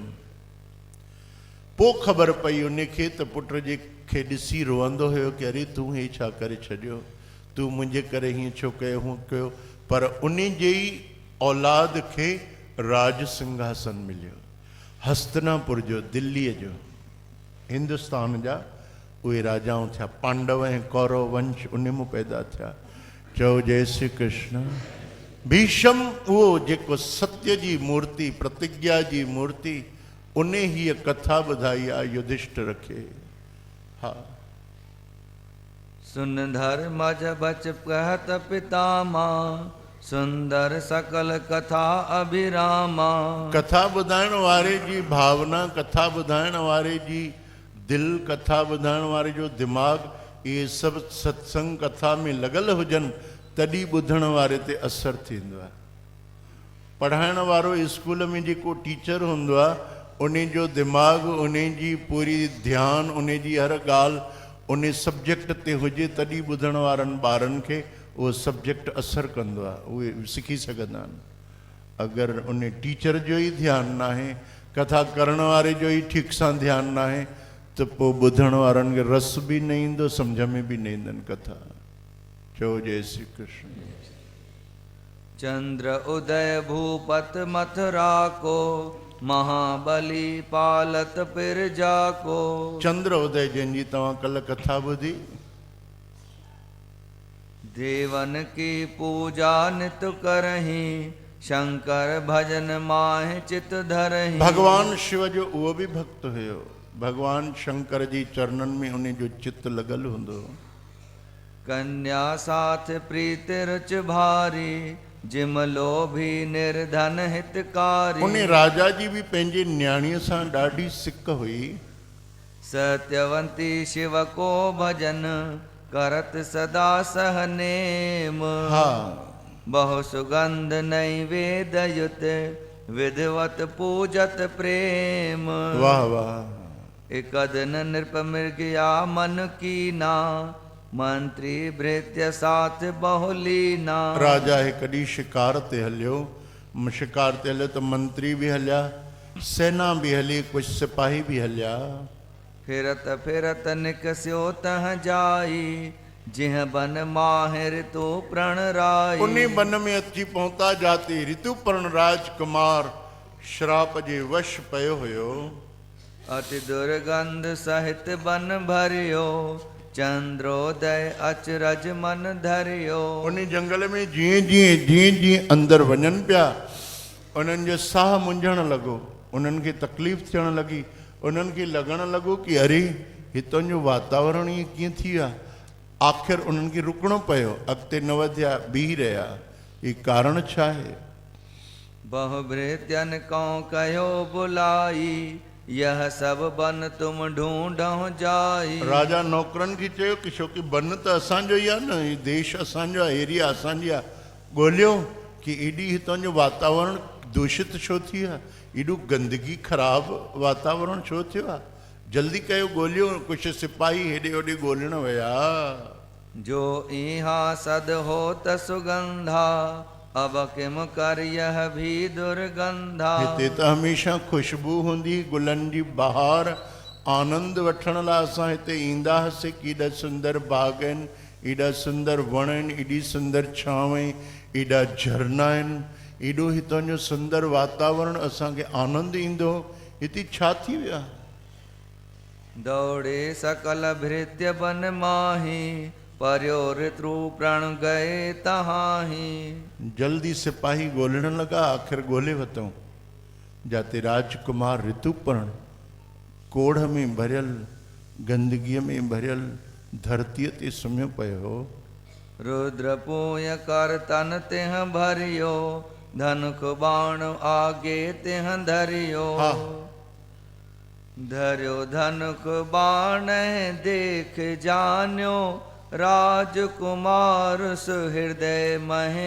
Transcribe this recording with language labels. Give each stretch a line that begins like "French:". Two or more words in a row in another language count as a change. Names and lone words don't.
Sindhi: पोइ ख़बर पई उनखे त पुट जे खे ॾिसी रोअंदो हुयो कि अरे तूं हे छा करे छॾियो, तूं मुंहिंजे करे हीअं छो कयो, हूअं कयो। पर उन जे ई औलाद खे राज सिंघासन मिलियो, हस्तिनापुर जो, दिल्लीअ जो, हिंदुस्तान जा उहे राजाऊं थिया। पांडव ऐं कौरव वंश उन मां पैदा थिया। चओ जय श्री कृष्ण। भीष्म उहो जेको सत्य जी मूर्ति, प्रतिज्ञा जी मूर्ति, उन हीअ कथा ॿुधाई आहे युधिष्ठिर खे। हा
Hindi: सुन धर्मज बच कहत पितामह, सुंदर सकल कथा अभिरामा।
Sindhi: कथा ॿुधाइण वारे जी भावना, कथा ॿुधाइण वारे जी दिलि, कथा ॿुधाइण वारे जो दिमाग़, इहे सभु सत्संग कथा में लॻल हुजनि तॾहिं ॿुधण वारे ते असरु थींदो आहे। पढ़ाइण वारो स्कूल में जेको टीचर हूंदो आहे, उन जो दिमाग़, उन जी पूरी ध्यानु, उन जी हर ॻाल्हि उन सब्जेक्ट ते हुजे तॾहिं ॿुधण वारनि ॿारनि खे उहो सब्जेक्ट असरु कंदो आहे, उहे सिखी सघंदा आहिनि। अगरि उन टीचर जो ई ध्यानु न आहे, कथा करण वारे जो ई ठीक सां ध्यानु न आहे, त पोइ ॿुधण वारनि खे रस बि न ईंदो, सम्झ में बि न ईंदनि कथा। चओ जय श्री कृष्ण।
Hindi: चंद्र उदय भूपत मथुरा को, महाबली पालत पिरजा को।
Sindhi: चंद्र उदय जंहिंजी तव्हां कल्ह कथा ॿुधी,
Hindi: देवन की पूजा नित करही, शंकर भजन माहि चित धरही।
Sindhi: भगवान शिव जो उहो बि भक्त हुयो। भगवान शंकर जी चरणनि में उन जो चित लॻल हूंदो।
Hindi: कन्या साथ प्रीत रुच भारी, जिम लोभी निर्धन हितकारी।
Sindhi: उन राजा जी बि पंहिंजे न्याणीअ सां ॾाढी सिक हुई।
Hindi: सत्यवंती शिव को भजन, करत सदा सहनेम।
Sindhi: हा
Hindi: बहु सुगंध नैवेद युत, विधवत पूजत प्रेम।
Sindhi: वाह वाह।
Hindi: एकदन नृप मृगया मन कीना, मंत्री भृत्य साथ बहुलीना।
Sindhi: राजा हिकु ॾींहुं शिकार ते हलियो। शिकार ते हलियो त मंत्री बि हलिया, सेना बि हली, कुझु सिपाही बि हलिया।
Hindi: फिरत फिरत निकस्यो तह जाई, जिह बन माहिर तो प्रण राई।
Sindhi: उन बन में अची पहुता जाते ऋतुपर्ण राजकुमार श्राप जे वश पियो हुयो।
Hindi: अति दुर्गंध सहित बन भरियो, चंद्रोदय अचरज मन धरियो।
Sindhi: उन जंगल में जीअं अंदर वञनि पिया, उन्हनि जो साह मुंझण लॻो, उन्हनि खे तकलीफ़ थियण लॻी, उन्हनि खे लॻण लॻो कि अरे हितां जो वातावरण ईअं कीअं थी वियो आहे। आख़िर उन्हनि खे रुकणो पियो, अॻिते न वधिया, बीह रहिया। ये कारण छा आहे?
Hindi: बहु भृत्यन को कहो बुलाई, यह सब बन तुम ढूंढो जाई।
Sindhi: राजा नौकरनि खे चयो कि छोकी बन त असांजो ई आहे न, हीउ देश असांजो आहे, एरिया असांजी आहे, ॻोल्हियो कि एॾी हितां जो वातावरण दूषित छो थी आहे, एॾो गंदगी ख़राब वातावरण छो थियो आहे, जल्दी कयो ॻोल्हियो। कुझु सिपाही हेॾे होॾे ॻोल्हण विया।
Hindi: जो इहा सद हो त सुगंधा, अब किम कर यह भी दुर्गंधा।
Sindhi: हिते त हमेशह खुशबू हूंदी, गुलनि जी बहार, आनंद वठण लाइ असां हिते ईंदा हुआसीं। केॾा सुंदर बाग आहिनि, एॾा सुंदर वण आहिनि, एॾी सुंदर छांव आहे, एॾा झरना आहिनि, एॾो हितां जो सुंदर वातावरण, असांखे आनंद ईंदो। हिते छा थी वियो?
Hindi: दौड़े सकल भृत्य बन माही, पर्योर त्रु प्रण गए तहाही।
Sindhi: जल्दी सिपाही ॻोल्हण लॻा, आख़िर ॻोल्हे वरितऊं। जाते राजकुमार ऋतुपर्ण कोढ़ में भरियल, गंदगीअ में भरियल धरतीअ ते सुम्हियो पियो हो।
Hindi: रुद्र पूय कर तन तिह भरियो, धनुक बाण आगे तिह धरियो। धरियो धनुक बाण देख जान्यो, राजकुमार सुहृदय महे।